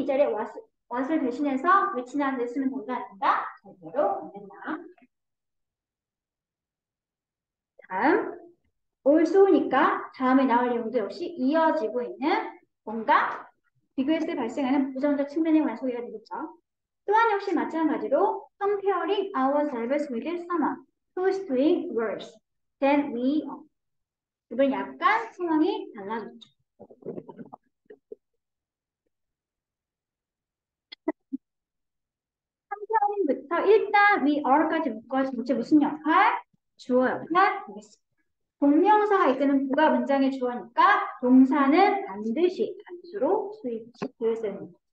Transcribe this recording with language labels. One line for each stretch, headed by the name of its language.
Korean: 이 자리에 what을 대신해서 which나 를 쓰면 된다 안 된다? 절대로 안 된다. 다음 also니까 다음에 나올 내용도 역시 이어지고 있는 뭔가 비교했을 때 발생하는 부정적 측면에 관한 소리가 되겠죠. 또한 역시 마찬가지로
English: comparing ourselves with someone who's doing worse than we are.
Korean: 이번 약간 상황이 달라졌죠. comparing부터 일단 we are까지 묶어서 전체 무슨 역할? 주어 역할 되겠습니다. 동명사가 이끄는 부가 문장의 주어니까 동사는 반드시 단수로 수입시켜야 됩니다.